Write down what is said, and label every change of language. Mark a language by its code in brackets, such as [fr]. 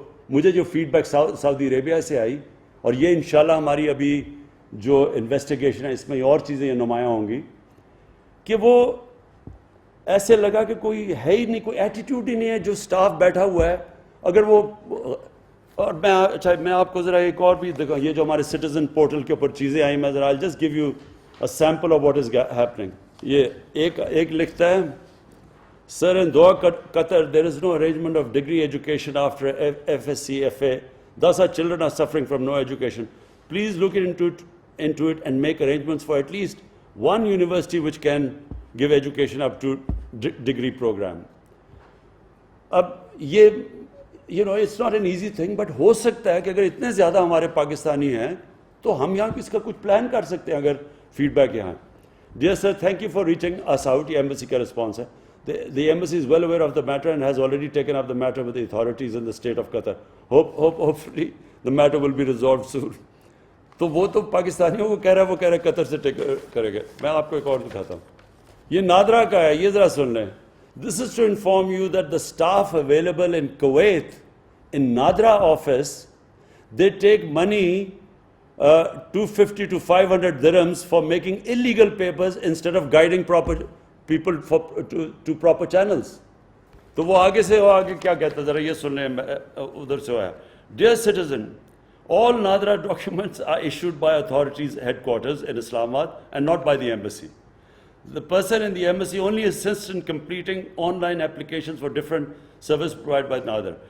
[ur] مجھے جو feed back سعودی عربیہ سے آئی، اور یہ انشاءاللہ ہماری ابھی جو انویسٹیگیشن ہے اس میں اور چیزیں نمایاں ہوں گی، کہ وہ ایسے لگا کہ کوئی ہے ہی نہیں، کوئی ایٹیٹیوڈ ہی نہیں ہے. جو سٹاف بیٹھا ہوا ہے، اگر وہ، اور میں آپ کو ذرا ایک اور بھی دکھاؤں، یہ جو ہمارے سٹیزن پورٹل کے اوپر چیزیں آئیں، میں ذرا [en] Just give you a sample of what is happening. [ur] یہ ایک لکھتا ہے، [en] Sir, in Doha, Qatar, there is no arrangement of degree education after FSc, FA. Thus our children are suffering from no education. Please look into it and make arrangements for at least one university which can give education up to degree program. [ur] اب یہ [en] it's not an easy thing, [ur] but ہو سکتا ہے کہ اگر اتنے زیادہ ہمارے پاکستانی ہیں تو ہم یہاں اس کا کچھ پلان کر سکتے ہیں اگر فیڈ بیک یہاں. [en] Dear sir, thank you for reaching us out. [ur] یہ ایمبسی کا رسپانس ہے. [en] The embassy is well aware of the matter and has already taken up the matter with the authorities in the state of Qatar. Hopefully the matter will be resolved soon. [ur] تو وہ تو پاکستانیوں کو کہہ رہا ہے، وہ کہہ رہا ہے قطر سے کرے گا. میں آپ کو ایک اور دکھاتا ہوں. یہ نادرا کا ہے، یہ ذرا سن لیں. [en] This is to inform you that the staff available in Kuwait, in Nadra office, they take money 250 to 500 dirhams for making illegal papers instead of guiding proper people to proper channels. [ur] تو وہ آگے کیا کہتا ہے ذرا یہ سن لیں. ادھر سے آیا. [en] Dear citizen, all Nadra documents are issued by authorities headquarters in Islamabad and not by the embassy. The person in the embassy only assists in completing online applications for different services provided by Nadra.